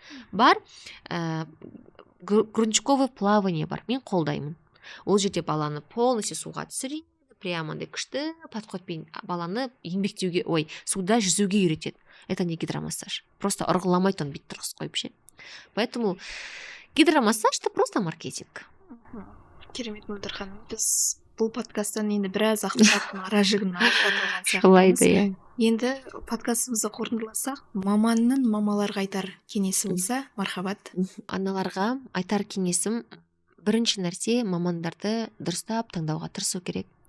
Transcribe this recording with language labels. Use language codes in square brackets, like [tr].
[kk] Бар [ru] грудничковое плавание [kk] бар, мен қолдаймын. Ол жерде баланы полностью суға түсіреді, прямо күшті подходпен баланы еңбектеуге, суда жүзуге үйретеді. [ru] Это не гидромассаж. [kk] Просто ұрғыламайды, он бүйтіп тұрғыз қойып ше. [ru] Поэтому гидромассаж это просто маркетинг. [kk] Керемет, Мөлдір ханым. Біз бұл подкасттан енді біраз ақпараттың ара-жігін алып жатырмыз. Енді подкастымызды қорытындыласақ, мамаларға айтар кеңесі болса, мархабат. Аналарға айтар кеңесім, бірінші нәрсе мамандарды дұрыстап таңдауға тырысу керек.